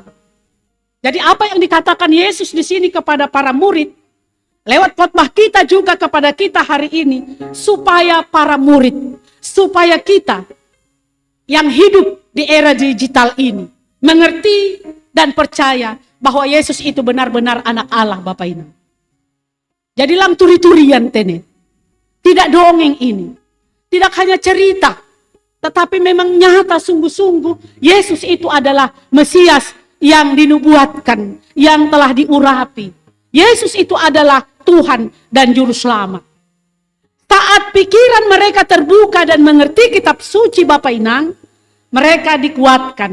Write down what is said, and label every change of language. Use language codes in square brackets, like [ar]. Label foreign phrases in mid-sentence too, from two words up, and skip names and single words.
[id] Jadi apa yang dikatakan Yesus di sini kepada para murid, lewat khotbah kita juga kepada kita hari ini, supaya para murid, supaya kita yang hidup di era digital ini, mengerti dan percaya bahwa Yesus itu benar-benar anak Allah Bapak Ibu. [bts] Jadi lang turi-turian tene, [id] tidak dongeng ini, tidak hanya cerita, tetapi memang nyata sungguh-sungguh Yesus itu adalah Mesias yang dinubuatkan, yang telah diurapi. Yesus itu adalah Tuhan dan Juru Selamat. Saat pikiran mereka terbuka dan mengerti kitab suci Bapak Inang, mereka dikuatkan.